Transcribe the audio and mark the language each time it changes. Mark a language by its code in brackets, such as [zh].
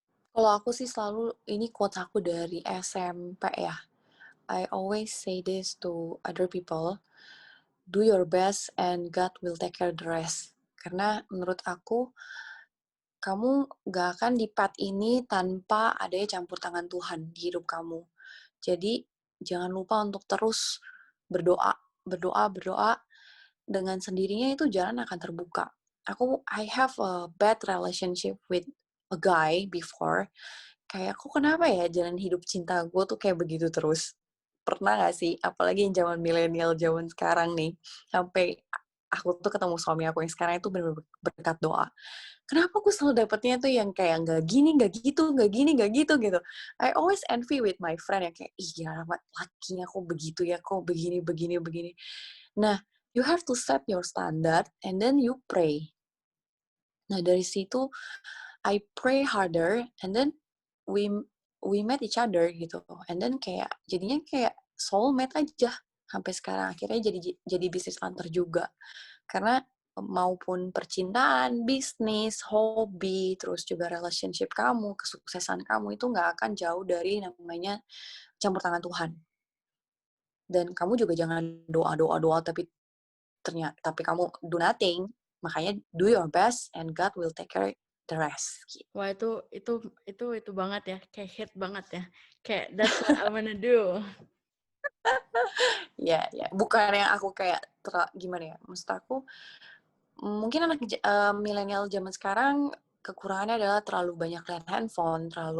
[id] Kalau aku sih selalu, ini quotes aku dari SMP ya. [en] I always say this to other people. do your best and God will take care the rest. [id] Karena menurut aku, kamu gak akan di path ini tanpa adanya campur tangan Tuhan di hidup kamu. Jadi, jangan lupa untuk terus berdoa, berdoa, berdoa. Dengan sendirinya itu jalan akan terbuka. [en] I have a bad relationship with a guy before. [id] Kayak aku kenapa ya jalan hidup cinta gue tuh kayak begitu terus. Pernah gak sih? Apalagi yang zaman milenial, zaman sekarang nih. Sampai aku tuh ketemu suami aku yang sekarang itu benar-benar berkat doa. Kenapa aku selalu dapetnya tuh yang kayak nggak gini, nggak gitu, nggak gini, nggak gitu gitu. [en] I always envy with my friend [id] yang kayak, ih ya lakinya kok begitu ya, kok begini, begini, begini. Nah, [en] you have to set your standard and then you pray. [id] Nah, dari situ [en] I pray harder and then we we met each other gitu. And then [id] kayak jadinya kayak soulmate aja sampai sekarang. Akhirnya jadi bisnis partner juga. Karena maupun percintaan, bisnis, hobi, terus juga relationship kamu, kesuksesan kamu itu nggak akan jauh dari namanya campur tangan Tuhan. Dan kamu juga jangan doa tapi kamu [en] do nothing. [id] Makanya [en] do your best and God will take care the rest. [id] Gitu. Wah, itu banget ya, kayak hit banget ya. Kayak [en] that's what I wanna do. [id] Ya, bukan yang aku kayak gimana ya? Maksud aku mungkin anak milenial zaman sekarang kekurangannya adalah terlalu banyak lihat handphone,